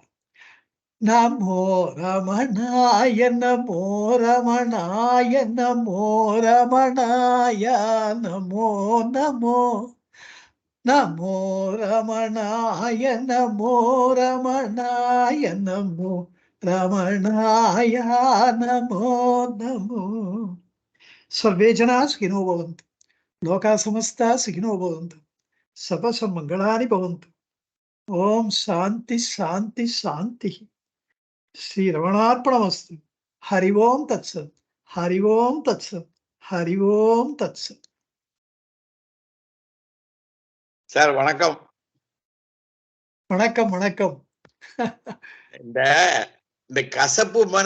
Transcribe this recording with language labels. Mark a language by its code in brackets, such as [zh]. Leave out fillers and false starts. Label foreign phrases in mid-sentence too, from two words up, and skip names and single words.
[sa] नमो रमणाय नमो रमणाय नमो रमणाय नमो नमो नमो रमणाय नमो रमणाय नमो रमणाय नमो नमो. सर्वे जना सुखिनो भवन्तु, लोका समस्ता सुखिनो भवन्तु, सर्वसन्मङ्गलानि भवन्तु. ओम शांति शांति शांति. श्री रमणार्पणमस्तु. हरि ओम तत्सत्. हरि ओम तत्सत्. हरि ओम तत्सत्. [ta] சார் வணக்கம். வணக்கம் வணக்கம். இந்த கசப்பு மருந்து